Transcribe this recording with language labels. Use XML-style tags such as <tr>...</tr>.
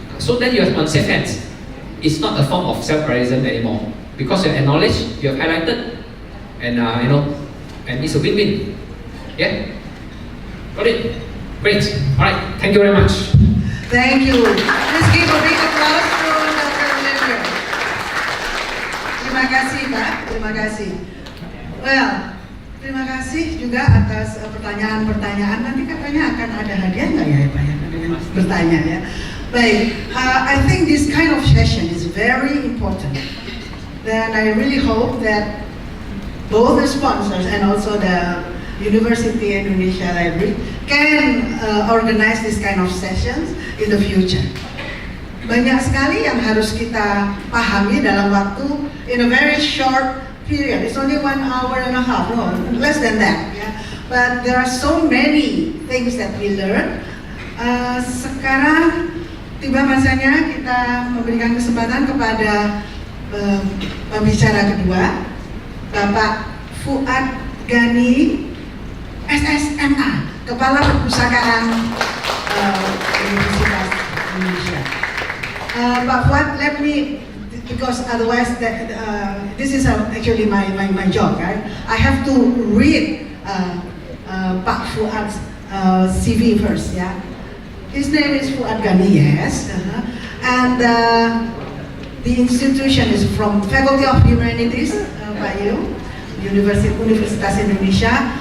<en>So then you have on safe hands. It's not a form of self-plagiarism anymore because you have acknowledged, you have highlighted, and and it's a win-win. Yeah, got it. Great. All right. Thank you very much. Thank you. Let's give a big applause to Dr.</en> <id>Lember. Terima kasih, Pak. Terima kasih. Well, terima kasih juga atas pertanyaan-pertanyaan. Nanti katanya akan ada hadiah nggak ya, Pak, ya, dengan bertanya ya. Baik,</id> <en>I think this kind of session is very important. Then I really hope that both the sponsors and also the University Indonesia Library can organize this kind of sessions in the future.</en> <id>Banyak sekali yang harus kita pahami dalam waktu</id> <en>in a very short period. It's only 1 hour and a half, no, less than that. Yeah. But there are so many things that we learn.</en> <id>Sekarang tiba masanya kita memberikan kesempatan kepada pembicara kedua, Bapak Fuad Gani, SSMA, Kepala Perpustakaan Universitas Indonesia.</id> <en>But what? Let me, because otherwise this is actually my job, right? I have to read Pak Fuad's CV first, yeah. His name is Fuad Gani, yes, and the institution is from Faculty of Humanities, Pak Yu, Universitas Indonesia.</en>